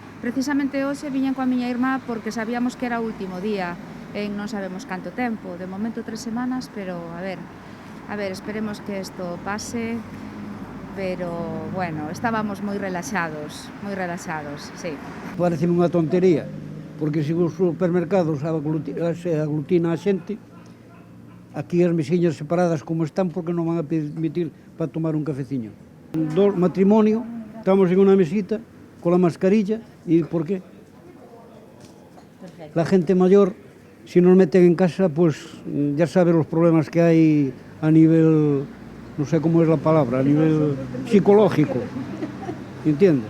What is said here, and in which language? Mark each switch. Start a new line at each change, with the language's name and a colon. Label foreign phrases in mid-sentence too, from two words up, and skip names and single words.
Galician: Precisamente hoxe viñen coa miña irmá porque sabíamos que era o último día, en non sabemos canto tempo, de momento 3 semanas, pero a ver, esperemos que isto pase, pero bueno, estábamos moi relaxados, sí. Parece unha tontería, porque se os supermercados se aglutina a xente, aquí as mesiñas separadas como están, porque non van a permitir para tomar un cafeciño. Do matrimonio, estamos en unha mesita,
Spanish: con la mascarilla,
Galician: e por qué?
Spanish: La gente mayor, si nos meten en casa, pues ya sabe los problemas que hay a nivel, no sé cómo es la palabra, a nivel psicológico, ¿entiendes?